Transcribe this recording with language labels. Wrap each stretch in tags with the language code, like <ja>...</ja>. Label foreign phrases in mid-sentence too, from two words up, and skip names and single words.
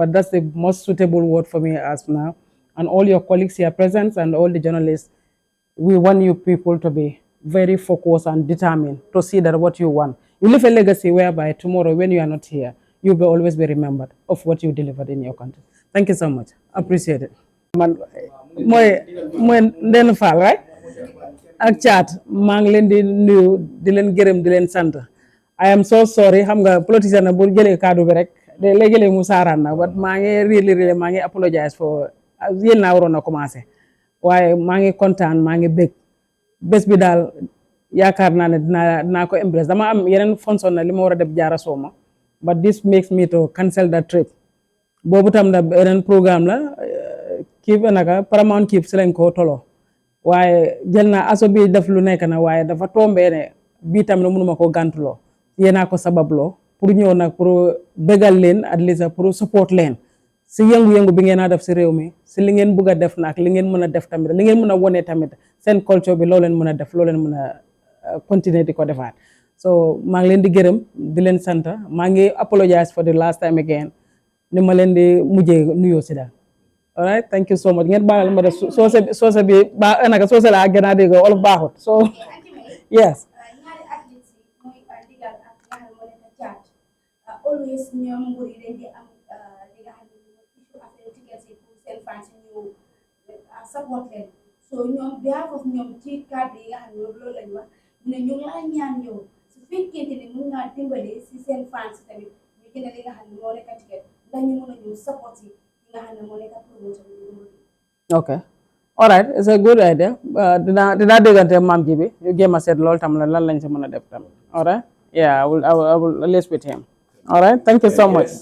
<en>But that's the most suitable word for me as now. And all your colleagues here present and all the journalists, we want you people to be very focused and determined to see that what you want. You leave a legacy whereby tomorrow when you are not here, you will always be remembered of what you delivered in your country. Thank you so much. Appreciate it. Moy Ndenu Fall, right?</en> <wo>Ak chat maa ngi leen di nuyu di leen gërëm di leen sant.</wo> <en>I am so sorry</en> <wo>xam nga politicien na bu jëlee kaddu bi rek de léegi-léegi mu saaraan na but maa ngi really maa ngi</wo> <en>apologize for</en> <wo>yéen naa waroon a commencé waaye maa ngi kontaan maa ngi bég bés bi daal yaakaar naa ne dinaa ko embrace dama am yeneen fonction na li ma war a def jaara sooma</wo> <en>but this makes me to cancel that trip</en> <wo>boobu tam da beneen programme la kii naka Paramount Keep si lañ ko tolo waaye jël naa aso bi def lu nekk na waaye dafa tombee ne bii tam ne mënuma ko gàntuloo yéenaa ko sababloo pour ñëw nag pour bégal leen</wo> <en>at least</en> <wo>pour support leen si yëngu-yëngu bi ngeen a def si réew mi si li ngeen bëgg a def nag li ngeen mën a def tamit li ngeen mën a wone tamit seen culture bi loo leen mën a def loo leen mën a continuer di ko defaat so maa ngi leen di gërëm di leen sant maa ngi</wo> <en>apologize for the last time again</en> <wo>ni ma leen di mujjee nuyoo si daal</wo> <en>all right thank you so much</en> <wo>ngeen baalal ma def soose bi ba naka soose la gën a dégg olof baaxut</wo> <en>so yes</en> <wo>always ñoom nguur yi dañ di am li nga xam ne issue affaire tickets yi pour seen fans ñu support leen so ñoom</wo> <en>behalf of</en> <wo>ñoom ci cadre yi nga xam ne loolu lañ wax ne ñu ngi lay ñaan yow su fekkente ne mun ngaa dimbale si seen fans tamit ñu jënd li nga xam ne moo nekk ticket ndax ñu mën a ñëw support yi nga xam ne moo nekk promotion bi.</wo> <en>Okay, all right, it's a good idea.</en> <wo>Dinaa déggante maam ji bi ñu jéem a seet loolu tam lan lañ si mën a def tam.</wo> <en>All right, yeah, I will list with him. All right, thank you so much.</en>